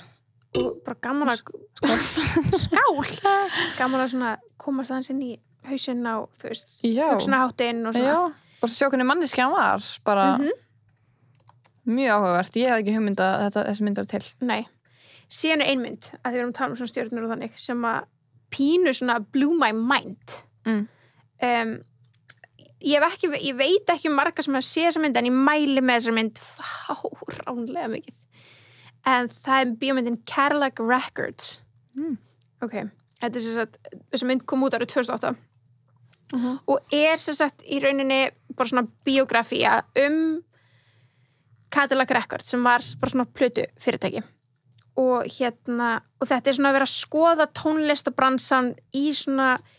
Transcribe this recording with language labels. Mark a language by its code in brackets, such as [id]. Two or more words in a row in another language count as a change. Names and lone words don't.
[is] Og bara gaman að skál gaman að svona komast aðeins inn í hausinn á, þú veist, hugsunarháttinn og svona. Já, bara sjá hvernig manneskja hann var bara mjög áhugavert. Ég hef ekki hugmynd að þessi mynd er til. Nei. Síðan er ein mynd að því við erum að tala um svona stjörnur og þannig sem að pínu svona [en] blew my mind. [is] Ég veit ekki marga sem að sé þessa mynd en ég mæli með þessa mynd fáránlega mikið. En það er bíómyndin Cadillac Records. Ok, þetta er sem sagt, þessi mynd kom út árið 2008 og er sem sagt í rauninni bara svona biografía Cadillac Records sem var bara svona plötu fyrirtæki og þetta er svona að vera að skoða tónlistabransan í svona